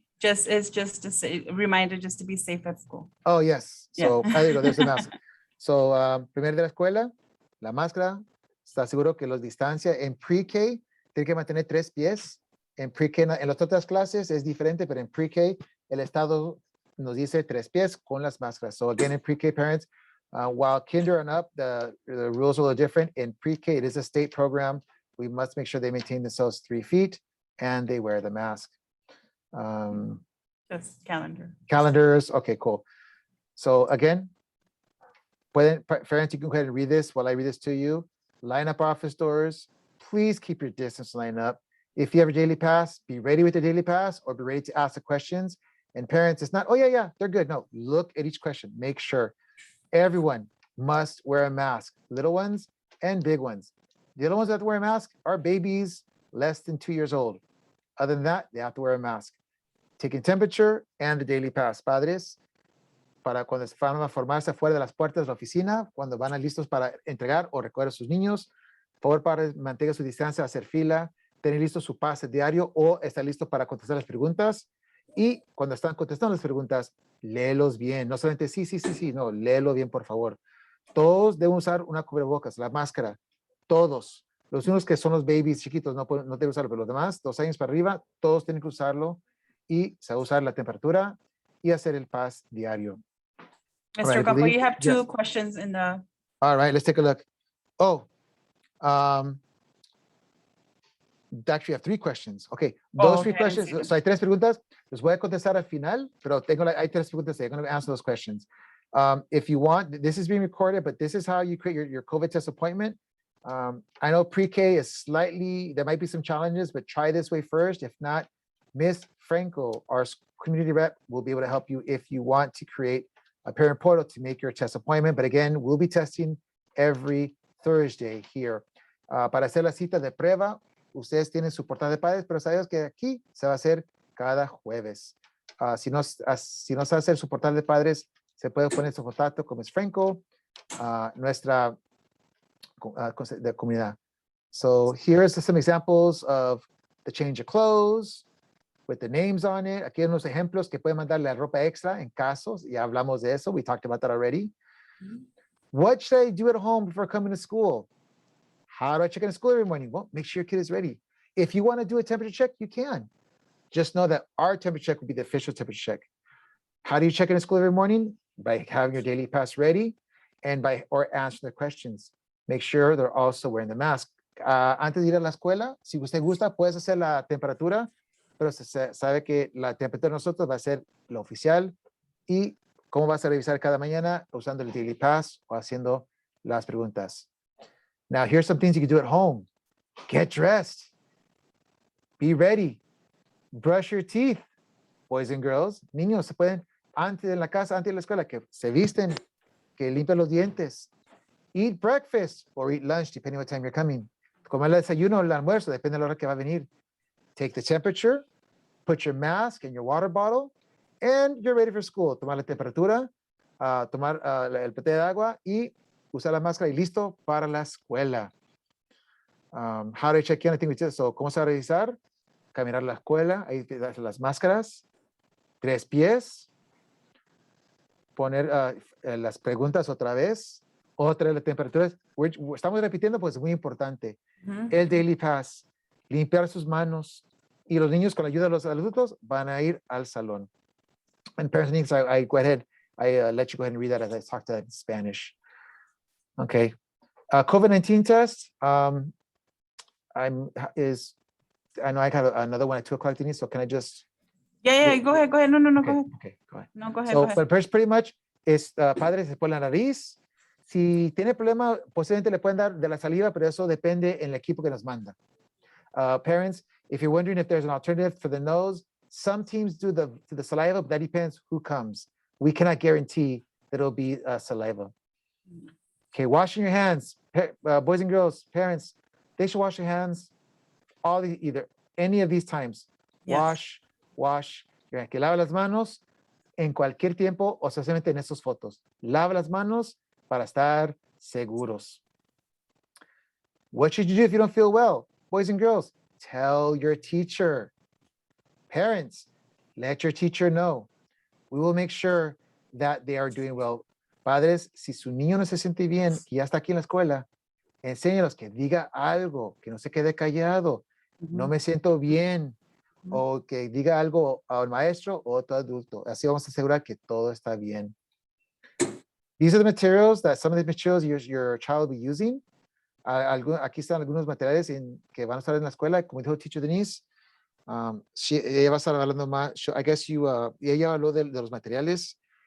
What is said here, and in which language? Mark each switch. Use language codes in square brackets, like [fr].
[en] It's just a reminder just to be safe at school. Oh, yes. So, Yeah. there you go, there's the mask. [es] So, primero de la escuela, la máscara, está seguro que los distancia. En pre-K, tiene que mantener 3 pies En PreK, en las otras clases es diferente, pero en PreK el Estado nos dice 3 pies con las máscaras. [en] So again, in PreK parents, while kinder and up, the rules are a little different. In PreK, it is a state program. We must make sure they maintain themselves 3 feet and they wear the mask. Just calendar. Calendars, okay, cool. So again, parents, you can go ahead and read this while I read this to you. Line up office doors. Please keep your distance line up. If you have a daily pass, be ready with the daily pass or be ready to ask the questions. And parents, it's not, oh yeah, they're good. No, look at each question. Make sure everyone must wear a mask, little ones and big ones. The little ones that have to wear a mask are babies less than 2 years old. Other than that, they have to wear a mask. Taking temperature and the daily pass. [es] Padres, para cuando van a formarse afuera de las puertas de la oficina, cuando van a listos para entregar o recoger a sus niños, por favor, padres, mantenga su distancia, hacer fila, tener listo su pase diario o estar listo para contestar las preguntas. Y cuando están contestando las preguntas, léelos bien. No solamente sí, no, léelo bien, por favor. Todos deben usar una cubrebocas, la máscara. Todos. Los únicos que son los babies chiquitos no deben usarlo, pero los demás, 2 años para arriba, todos tienen que usarlo y se va a usar la temperatura y hacer el pass diario. [en] Mr. Right, Ocampo, you have 2 yes. questions in the. All right, let's take a look. Oh, actually, I have 3 questions. Okay, those 3 okay, I didn't see questions. So [es] hay 3 preguntas. Les voy a contestar al final, pero hay 3 preguntas. [en] I'm going to answer those questions. If you want, this is being recorded, but this is how you create your COVID test appointment. I know pre-K is slightly, there might be some challenges, but try this way first. If not, Miss Franco, our community rep, will be able to help you if you want to create a parent portal to make your test appointment. But again, we'll be testing every Thursday here. [es] Para hacer la cita de prueba, ustedes tienen su portal de padres, pero sabemos que aquí se va a hacer cada jueves. Si no sabe hacer su portal de padres, se puede poner su contacto con Ms. Franco, nuestra de comunidad. [en] So here's some examples of the change of clothes with the names on it. [es] Aquí hay unos ejemplos que pueden mandarle la ropa extra en casos. Ya hablamos de eso. [en] We talked about that already. What should I do at home before coming to school? How do I check in school every morning? Well, make sure your kid is ready. If you want to do a temperature check, you can. Just know that our temperature check will be the official temperature check. How do you check in school every morning? By having your daily pass ready and or answering the questions. Make sure they're also wearing the mask. [es] Antes de ir a la escuela, si usted gusta, puedes hacer la temperatura, pero se sabe que la temperatura de nosotros va a ser la oficial. Y cómo vas a revisar cada mañana usando el daily pass o haciendo las preguntas. [en] Now, here's some things you can do at home. Get dressed. Be ready. Brush your teeth. [es] Boys and girls, niños se pueden, antes de la casa, antes de la escuela, que se visten, que limpian los dientes. [en] Eat breakfast or eat lunch, depending what time you're coming. [es] Comer el desayuno o el almuerzo, depende de la hora que va a venir. [en] Take the temperature, put your mask and your water bottle, and you're ready for school. [es] Tomar la temperatura, tomar el pote de agua y usar la máscara y listo para la escuela. [en] How to check in, I think we did. [es] So, ¿cómo se va a revisar? Caminar a la escuela, ahí las máscaras, 3 pies, poner las preguntas otra vez la temperatura. Estamos repitiendo, pues es muy importante. El daily pass, limpiar sus manos y los niños con la ayuda de los adultos van a ir al salón. [en] And parents and needs, I go ahead, I let you go ahead and read that as I talk to that in Spanish. Okay. COVID-19 test I know I have another one at 2 o'clock, Denise, so can I just? Yeah, go ahead. No, okay, go ahead. Okay, go ahead. No, go ahead. So, but pretty much, [es] padre se pone la nariz. Si tiene problema, posiblemente le pueden dar de la saliva, pero eso depende en el equipo que nos manda. [en] Parents, if you're wondering if there's an alternative for the nose, some teams do the saliva, but that depends who comes. We cannot guarantee that it'll be saliva. Okay, washing your hands. Boys and girls, parents, they should wash their hands either any of these times. Yes. Wash. [es] Que lava las manos en cualquier tiempo o especialmente en estas fotos. Lava las manos para estar seguros. [en] What should you do if you don't feel well? Boys and girls, tell your teacher. Parents, let your teacher know. We will make sure that they are doing well. [es] Padres, si su niño no se siente bien, que ya está aquí en la escuela, enséñalos que diga algo, que no se quede callado. No me siento bien, o que diga algo al maestro o otro adulto. Así vamos a asegurar que todo está bien. [en] These are the materials that some of the materials your child will be using. [es] Aquí están algunos materiales que van a estar en la escuela, como dijo Teacher Denise. Ella va a estar hablando más. [en] I guess [es] ella habló de los materiales.